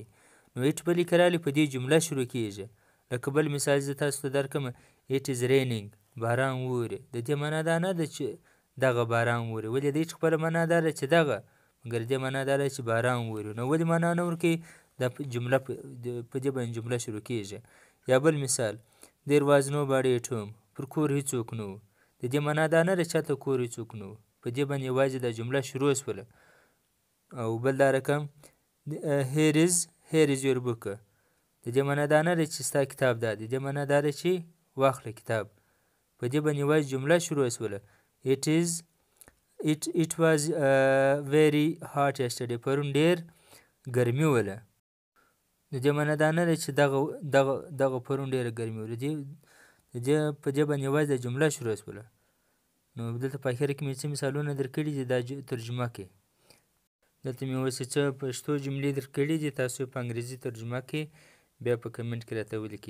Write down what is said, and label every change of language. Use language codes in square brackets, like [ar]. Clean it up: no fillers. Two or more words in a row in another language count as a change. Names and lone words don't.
[ps] نو ایټ بلې که راغلي په دې جمله شروع کېږي. لکه بل مثال زه تاسو ته درکړم. [en] It is raining. [ps] باران ووري. د دې معنا دا نه ده چې دغه باران ووري. ولې د ایټ خپله معنا دا ده چې دغه، مګر دې معنا دا ده چې باران ووري. نو ولې معنا نه ورکوي؟ دا جمله په دې باندې جمله شروع کېږي. یا بل مثال. [en] There was nobody at home. [ps] پر کور هېڅوک نه و. د دې معنا دا نه ده چې هلته کور هېڅوک نه و. په دې باندې یوازې دا جمله شروع شوله. او بل دا رقم [en] here is your book. [ps] د دې معنا دا نه ده چې ستا کتاب دا دی. د دې معنا دا ده چې واخله کتاب. په دې باندې یوازې جمله شروع شوله. [en] It was very hot yesterday. [ps] پرون ډېر ګرمي وله. د دې معنا دا نه ده چې دغه پرون ډېره ګرمي وله. په دې باندې یوازې د جمله شروع شوله. نو دلته په اخره کې مې څه مثالونه درکړي دي، دا ترجمه کړئ. دلته مې اوس څه پښتو جملې درکړي دي، تاسو په انګریزي ترجمه کړئ، بیا په کمنټ کې راته ولیکئ.